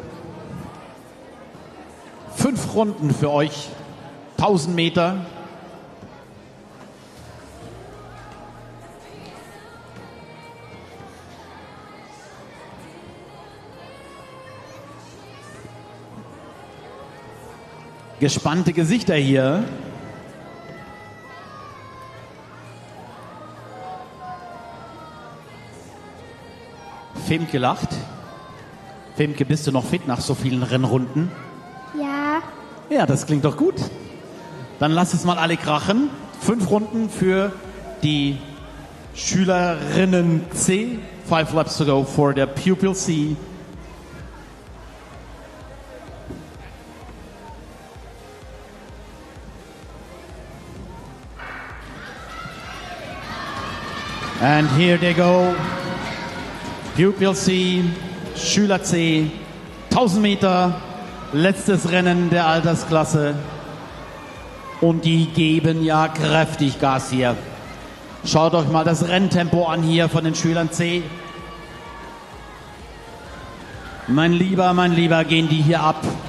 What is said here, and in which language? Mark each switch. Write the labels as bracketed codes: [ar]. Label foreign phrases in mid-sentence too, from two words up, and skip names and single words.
[de] 5 Runden für euch. 1000 Meter. Gespannte Gesichter hier. Femke lacht. Femke, bist du noch fit nach so vielen Rennrunden? Ja. Ja, das klingt doch gut. Dann lass es mal alle krachen. 5 Runden für die Schülerinnen C. [en] 5 laps to go for the Pupil C. And here they go. [de] Pupil C, Schüler C, 1000 Meter, letztes Rennen der Altersklasse. Und die geben ja kräftig Gas hier. Schaut euch mal das Renntempo an hier von den Schülern C. Mein Lieber, gehen die hier ab.